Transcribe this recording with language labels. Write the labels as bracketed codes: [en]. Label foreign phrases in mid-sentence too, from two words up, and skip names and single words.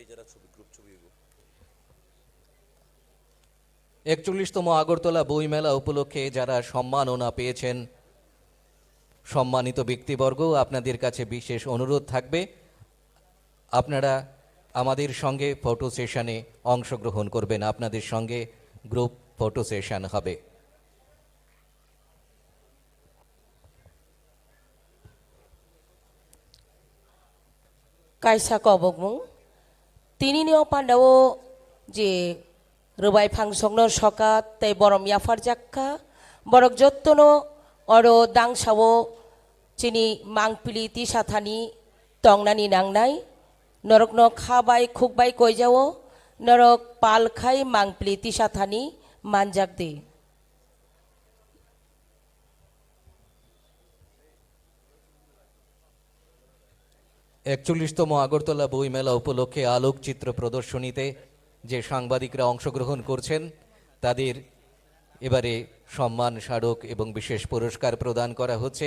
[bn] 41তম আগরতলা বইমেলা উপলক্ষে যারা সম্মাননা পেয়েছেন সম্মানিত ব্যক্তিবর্গ, আপনাদের কাছে বিশেষ অনুরোধ থাকবে আপনারা আমাদের সঙ্গে ফটো সেশনে অংশগ্রহণ করবেন। আপনাদের সঙ্গে গ্রুপ ফটো সেশন হবে। [trp] kaisa kobokmung tini ni pandawo je rubai fangsongno sokat tei borom yafar jakka borok jottono oro dangsawo chini mangpili ti sathani tongnani nangnai norokno khabai khukbai koijawo norok palkhai mangpili ti sathani manjak de। [bn] 41তম আগরতলা বইমেলা উপলক্ষে আলোকচিত্র প্রদর্শনীতে যে সাংবাদিকরা অংশগ্রহণ করছেন তাদের এবারে সম্মান স্মারক এবং বিশেষ পুরস্কার প্রদান করা হচ্ছে।